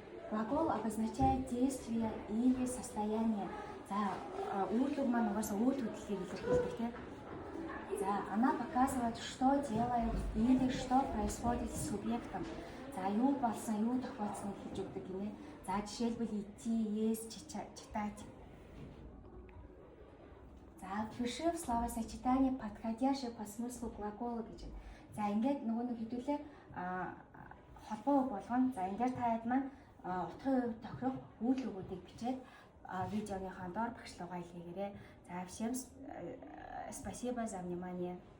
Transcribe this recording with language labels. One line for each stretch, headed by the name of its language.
Russian: Глагол обозначает действие или состояние.
Mongolian: За үүрэг маань угаасаа үйл хөдлөлийг илэрхийлдэг тийм.
Russian: За она показывает, что делает или что происходит с субъектом.
Mongolian: За юу болсон, юу тохиолдсныг хэлж өгдөг гинэ. За жишээлбэл
Russian: идти, есть, читать. За пиши в словосочетание подходящее по смыслу глагола гэж.
Mongolian: За ингээд нөгөө нэг хэдүүлээ холбоо үг болгоно. За энэ дээр та хэд маань утгын хувьд тохирох үйл өгүүдийг бичээд видеоныхаа доор багшлуугаа илгээгээрэй.
Russian: За всем спасибо за внимание.